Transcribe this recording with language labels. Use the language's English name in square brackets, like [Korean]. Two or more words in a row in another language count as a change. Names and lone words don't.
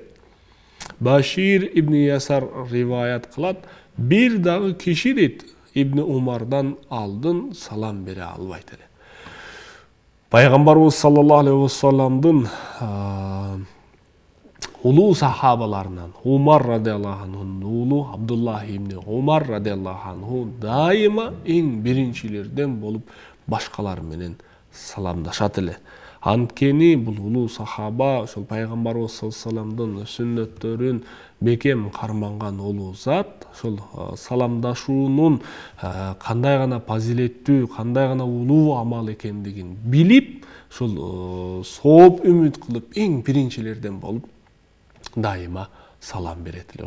[Kyrgyz] Башир ибн Ясар риваят кылат, бир дагы киши дейт Ибн Умардан алдын салам бере албайт эле. Пайгамбарыбыз [Arabic] صلى الله عليه وسلم [Kyrgyz] улуу сахабаларынан Умар [Arabic] رضي الله عنه [Kyrgyz] уулу Абдуллах ибн Умар [Arabic] رضي الله عنه [Kyrgyz] дайыма эң биринчилерден болуп башкалар менен саламдашат эле. Анткени бул улуу сахаба ошол пайгамбарыбыз [Arabic] صلى الله عليه وسلم [Kyrgyz] сүннөттөрүн бекем карманган улуу зат, ошол саламдашуунун кандай гана фазилеттүү, кандай гана улуу амал экендигин билип, ошол сооп үмүт кылып эң биринчилерден болуп дайыма салам берет эле.